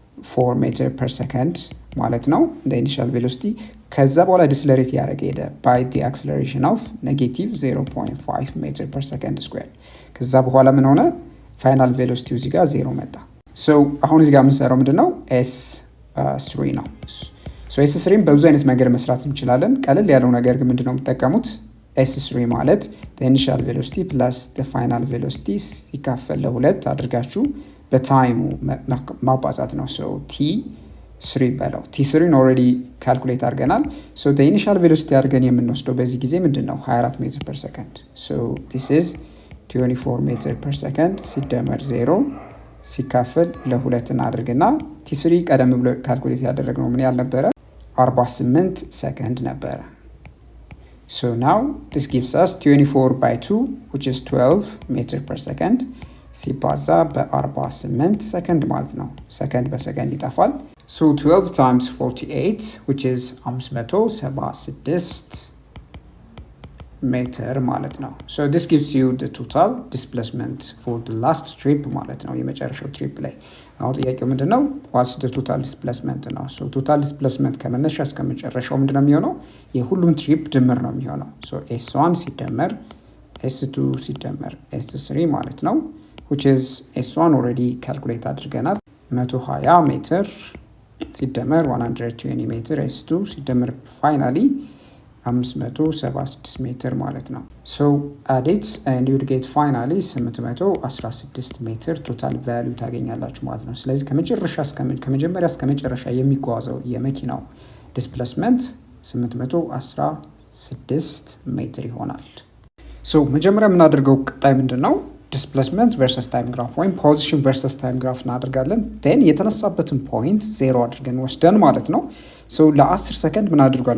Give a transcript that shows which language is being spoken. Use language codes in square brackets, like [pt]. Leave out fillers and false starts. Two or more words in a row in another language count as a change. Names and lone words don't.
[am] 4 [en] meter per second [am] ማለት ነው እንደ [en] initial velocity። [am] ከዛ በኋላ ዲስለሬት ያደረገ ሄደ [en] by the acceleration of negative 0.5 meter per second square። [am] ከዛ በኋላ ምን ሆነ? [en] final velocity [am] እዚህ ጋር 0 መጣ። ሶ አሁን እዚህ ጋር የምንሰራው ምንድነው? S3 ነው። ሶ S3 በብዙ አይነት መንገድ መስራት እንችላለን። ቀለል ያለው ነገር ግን ምንድነው የምትጠቀሙት? S3 ማለት [en] the initial velocity plus the final velocity [am] ሲካፈል ለሁለት አድርጋችሁ በታይሙ ማባዛት ነው። ሶ T3 በለው። T3 [en] already calculate [am] አድርገናል። ሶ [en] the initial velocity [am] አድርገን የምንወስደው በዚህ ጊዜ ምንድነው? 24 [en] meter per second። [am] ሶ [en] this is 24 meter per second [am] ሲደመር 0 ሲካፈል ለሁለት እናድርግና T3 ቀደም ብሎ ካልኩሌት ያደረግነው ምን ያህል ነበረ? 48 ሰከንድ ነበረ። [en] So now this gives us 24 by 2 which is 12 meter per second [am] ሲባዛ በ48 ሰከንድ ማለት ነው። ሰከንድ በሰከንድ ይጠፋል። [en] So 12 times 48 which is 576 [am] ሜትር ማለት ነው። [en] So this gives you the total displacement for the last trip [am] ማለት ነው። የመጨረሻው ትሪፕ ላይ አሁን ጥያቄው ምንድነው? [en] What's the total displacement [am] ነው። [en] So total displacement [am] ከመነሻ እስከ መጨረሻው ምንድነው የሚሆነው? የሁሉም ትሪፕ ድምር ነው የሚሆነው። So S1 ሲደመር S2 ሲደመር S3 ማለት ነው [en] which is [am] S1 [en] already calculate [am] አድርገናል 120 ሜትር ሲደመር 120 ሜትር S2 ሲደመር finally 576 ሜትር ማለት ነው። [en] So add it and you would get finally [am] 816 [en] meter total value [am] ታገኛላችሁ ማለት ነው። ስለዚህ ከመጀመሪያ እስከ መጨረሻ የሚጓዘው የመኪናው ዲስፕሌስመንት 816 ሜትር ይሆናል። So መጀመሪያ የምናደርገው ቀጣይ ምንድነው? [en] displacement versus time graph [am] ወይም [en] position versus time graph [am] እናደርጋለን። ቴን የተነሳበትን ፖይንት 0 አድርገን ወስደን ማለት ነው። ሶ ለ10 ሰከንድ ምን አድርጓል?